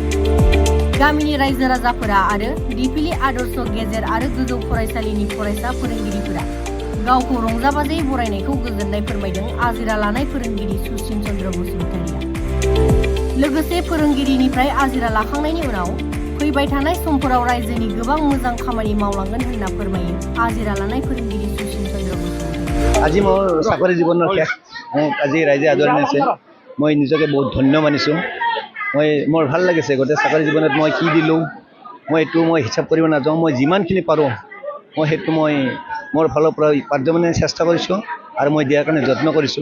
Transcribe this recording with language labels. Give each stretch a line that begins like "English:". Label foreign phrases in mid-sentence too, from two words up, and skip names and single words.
Bodo: गामिनि रायजो राजाफोरा आरो दिपिलि आदर्श गेजेर आरो गोजौ फरायसालिनि फरायसा फोरोंगिरिफोरा गावखौ रंजा बाजायै बरायनायखौ गोजोननाय फोरमायदों आजिरा लानाय फोरोंगिरि सुसिन चन्द्र बसुमतारिया। लोगोसे फोरोंगिरिनिफ्राय आजिरा लाखांनायनि उनाव फैबाय थानाय समफोराव रायजोनि गोबां मोजां खामानि मावलांगोन होनना फोरमायो आजिरा लानाय फोरोंगिरि सुसिन चन्द्र बसुमतारी।
Assamese: আজি মোৰ চাকৰি জীৱনৰ শেষ। আজি ৰাইজে আদৰণি আছে। মই নিজকে বহুত ধন্য মানিছোঁ। মোৰ ভাল লাগিছে গোটেই চাকৰি জীৱনত মই কি দিলোঁ এইটো হিচাপ কৰিব নাযাওঁ। মই যিমানখিনি পাৰোঁ সেইটো মোৰ ফালৰ পৰা পাৰ্যমানে চেষ্টা কৰিছোঁ আৰু মই দিয়াৰ কাৰণে যত্ন কৰিছোঁ।